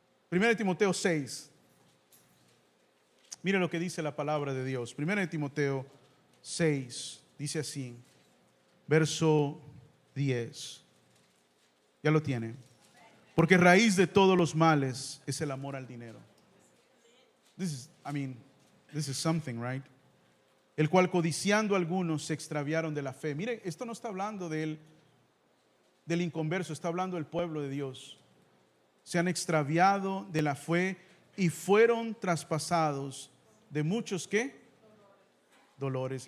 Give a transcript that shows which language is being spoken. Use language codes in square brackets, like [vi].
[es] 1 de Timoteo 6. Mire lo que dice la palabra de Dios. 1 de Timoteo 6. Dice así, verso 10. ¿Ya lo tiene? Porque raíz de todos los males es el amor al dinero. [en] This is something, right? [es] El cual codiciando algunos se extraviaron de la fe. Mire, esto no está hablando del inconverso, está hablando del pueblo de Dios. se han extraviado de la fe y fueron traspasados de muchos ¿qué? Dolores.